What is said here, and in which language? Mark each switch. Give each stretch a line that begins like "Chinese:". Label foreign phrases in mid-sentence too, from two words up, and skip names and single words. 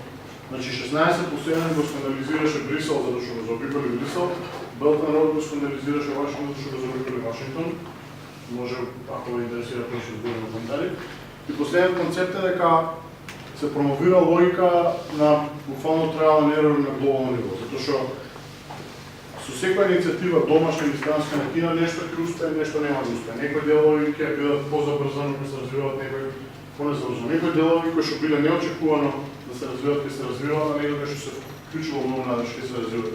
Macedonian: Значи 16 по 7 го скандализираше Брисел затоа што го заобиколи Брисел, Belt and Road го скандализираше Вашингтон затоа што го заобиколи Вашингтон. Може, ако ви интересира, кој ще збори на коментари. И последниот концепт е дека се промовира логика на буквално
English: trial and error
Macedonian: на глобално ниво, затоа што со секоја иницијатива домашна или странска на Кина нешто ќе успее, нешто нема да успее. Некои делови ќе бидат позабрзано, ќе се развиваат, некои понезабрзано. Некои делови кои што биле неочекувано да се развиваат, ќе се развиваат, а некои што се вклучува многу надеж ќе се развиваат.